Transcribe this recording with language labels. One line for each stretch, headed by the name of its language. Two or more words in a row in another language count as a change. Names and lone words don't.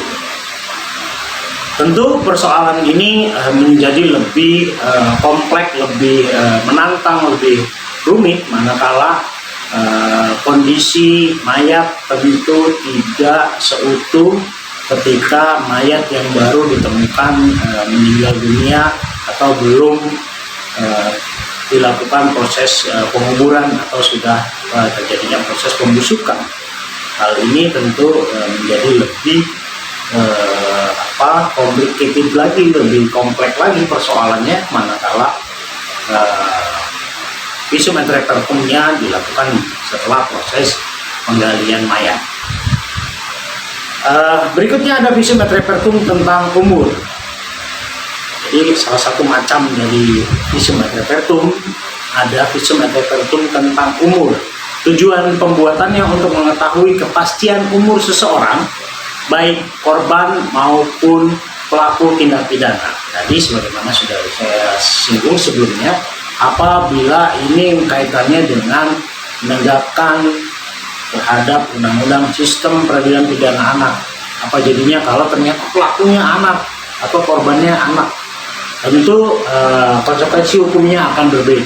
Indonesian: Tentu persoalan ini menjadi lebih kompleks, lebih menantang, lebih rumit manakala kondisi mayat tentu tidak seutuh ketika mayat yang baru ditemukan meninggal dunia atau belum dilakukan proses penguburan atau sudah terjadinya proses pembusukan. Hal ini tentu menjadi lebih complicated lagi, lebih kompleks lagi persoalannya manakala
Latin: visum et repertumnya
Indonesian: dilakukan setelah proses penggalian mayat. Berikutnya ada
Latin: visum et repertum
Indonesian: tentang umur. Jadi salah satu macam dari
Latin: visum et repertum
Indonesian: ada
Latin: visum et repertum
Indonesian: tentang umur. Tujuan pembuatannya untuk mengetahui kepastian umur seseorang, baik korban maupun pelaku tindak pidana. Tadi sebagaimana sudah saya singgung sebelumnya, apabila ini kaitannya dengan menegakkan terhadap undang-undang sistem peradilan pidana anak, apa jadinya kalau ternyata pelakunya anak atau korbannya anak, tentu konsekuensi hukumnya akan berbeda.